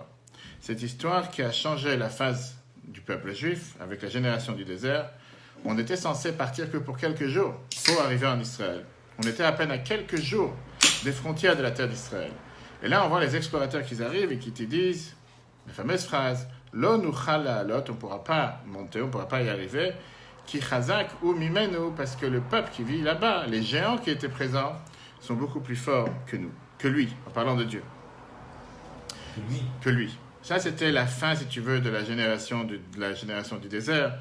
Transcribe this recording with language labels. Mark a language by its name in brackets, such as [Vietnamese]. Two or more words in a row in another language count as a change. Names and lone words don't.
[French] Cette histoire qui a changé la phase du peuple juif avec la génération du désert. On était censé partir que pour quelques jours pour arriver en Israël. On était à peine à quelques jours des frontières de la terre d'Israël. Et là, on voit les explorateurs qui arrivent et qui te disent la fameuse phrase [Hebrew] לא נוכל לעלות, [French] on ne pourra pas monter, on ne pourra pas y arriver. [Hebrew] כי חזק הוא ממנו, [French] parce que le peuple qui vit là-bas, les géants qui étaient présents, sont beaucoup plus forts que nous, que lui, en parlant de Dieu. Que lui. Ça, c'était la fin, si tu veux, de la génération du désert.